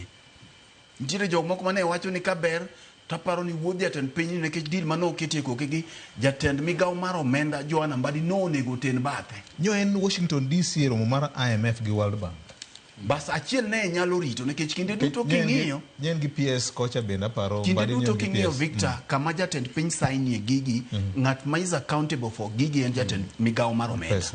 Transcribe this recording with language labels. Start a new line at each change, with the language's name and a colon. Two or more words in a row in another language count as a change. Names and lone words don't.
Luo (Kenya and Tanzania): Ntiere jok moko mane wacho ni kaber taparo ni wuodhi jatend piny nekech deal mano oketi koke gi jatend migawo mar omenda Joanna Mbadi no nego ten bathe. Nyo en Washington DC romo mar IMF gi World Bank. Bas achiel ne nyalo rito nekech kinde duto king'iyo nyen gi PS kocha benda paro kinde duto king'iyo Victor kama jatend piny sign gigi ng'at ma
English: is accountable for
Luo (Kenya and Tanzania): gigi en jatend migawo mar omenda.